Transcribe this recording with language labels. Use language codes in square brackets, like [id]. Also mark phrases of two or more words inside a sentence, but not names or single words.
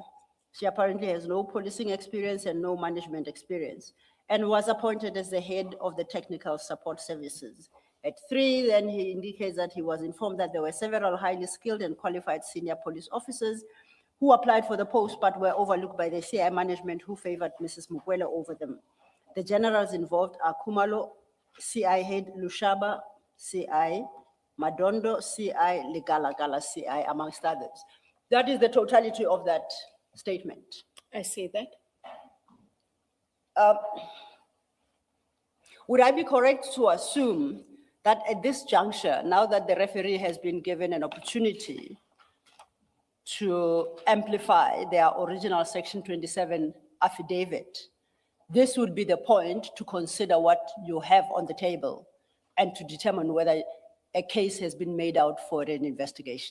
[en] She apparently has no policing experience and no management experience, and was appointed as the head of the technical support services. At 3, then he indicates that he was informed that there were several highly skilled and qualified senior police officers who applied for the post but were overlooked by the CI management, who favored Mrs. Mukwele over them. The generals involved are Kumalo, CI head, Lushaba, CI, Madondo, CI, Legalagala, CI, amongst others. That is the totality of that statement. I see that. Would I be correct to assume that at this juncture, now that the referee has been given an opportunity to amplify their original Section 27 affidavit, this would be the point to consider what you have on the table and to determine whether a case has been made out for an investigation?